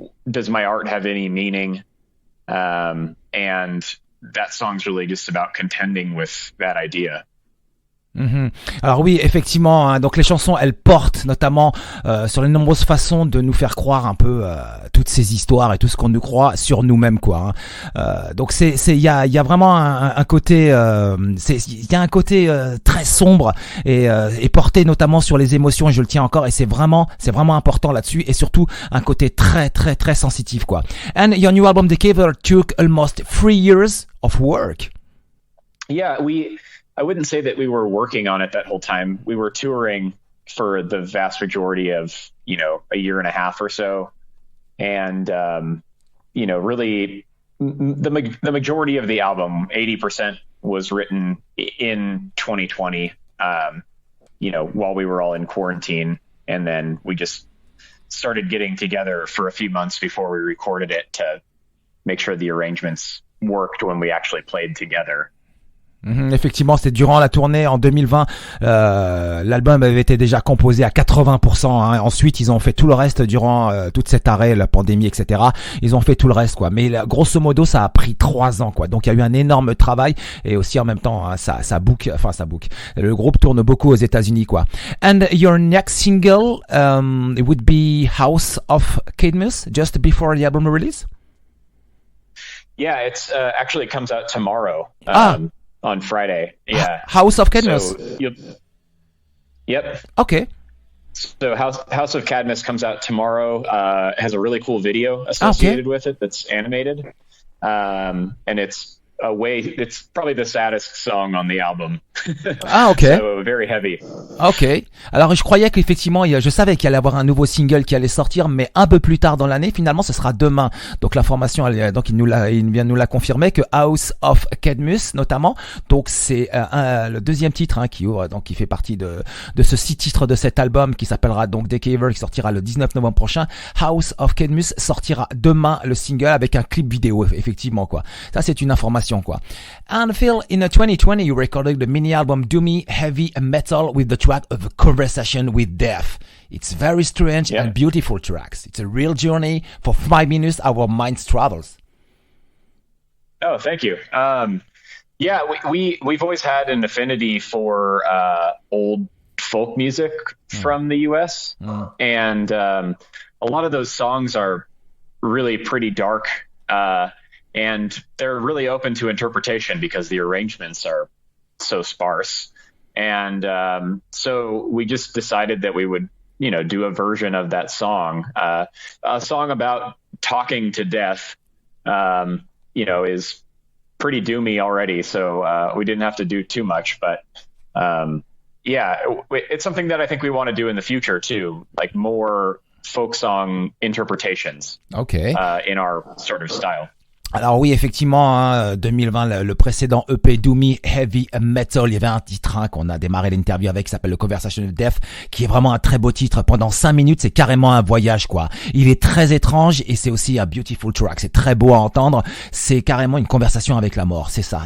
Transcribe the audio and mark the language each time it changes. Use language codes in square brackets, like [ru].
[en] Does my art have any meaning? And that song's really just about contending with that idea. [fr] Alors oui, effectivement, hein, donc les chansons, elles portent notamment sur les nombreuses façons de nous faire croire un peu toutes ces histoires et tout ce qu'on nous croit sur nous-mêmes, quoi. Hein. Donc il y a vraiment un côté, il y a un côté très sombre et porté notamment sur les émotions. Et je le tiens encore, et c'est vraiment important là-dessus, et surtout un côté très très très sensitif, quoi. [en] And your new album, Deceiver, took almost 3 years of work. Yeah, I wouldn't say that we were working on it that whole time. We were touring for the vast majority of, a year and a half or so. And, really the majority of the album, 80% was written in 2020, while we were all in quarantine. And then we just started getting together for a few months before we recorded it to make sure the arrangements worked when we actually played together. [fr] Effectivement, c'est durant la tournée en 2020. L'album avait été déjà composé à 80%. Hein. Ensuite, ils ont fait tout le reste durant toute cette arrêt, la pandémie, etc. Ils ont fait tout le reste, quoi. Mais grosso modo, ça a pris 3 ans, quoi. Donc, il y a eu un énorme travail et aussi en même temps, hein, ça book. Le groupe tourne beaucoup aux États-Unis, quoi. [en] And your next single, it would be House of Cadmus, just before the album release. Yeah, it's actually comes out tomorrow. On Friday. Yeah. House of Cadmus. So, yep. Okay. So House of Cadmus comes out tomorrow. Has a really cool video associated with it that's animated. And it's probably the saddest song on the album. Okay. So very heavy. Ok. [fr] Alors je croyais qu'effectivement, je savais qu'il allait y avoir un nouveau single qui allait sortir, mais un peu plus tard dans l'année. Finalement, ce sera demain. Donc l'information, donc il vient de nous la confirmer que House of Cadmus, notamment. Donc c'est le deuxième titre qui ouvre, donc qui fait partie de ce 6 titres de cet album qui s'appellera donc Deceiver, qui sortira le 19 novembre prochain. House of Cadmus sortira demain le single avec un clip vidéo, effectivement, quoi. Ça c'est une information, quoi. [en] And Phil, in 2020, you recorded the mini album Doomy Heavy Metal with the track of a Conversation with Death. It's very strange and beautiful tracks. It's a real journey. For 5 minutes, our minds travels. Oh, thank you. Yeah, we've always had an affinity for old folk music from the U.S. And a lot of those songs are really pretty dark. And they're really open to interpretation because the arrangements are so sparse. And so we just decided that we would, do a version of that song. A song about talking to death, is pretty doomy already. So we didn't have to do too much. But it's something that I think we want to do in the future too, like more folk song interpretations in our sort of style. [fr] Alors oui, effectivement, 2020, le précédent EP Doomy Heavy Metal, il y avait un titre qu'on a démarré l'interview avec qui s'appelle le Conversation of Death, qui est vraiment un très beau titre. Pendant 5 minutes, c'est carrément un voyage, quoi. Il est très étrange et c'est aussi un [en] beautiful track. [fr] C'est très beau à entendre. C'est carrément une conversation avec la mort, c'est ça.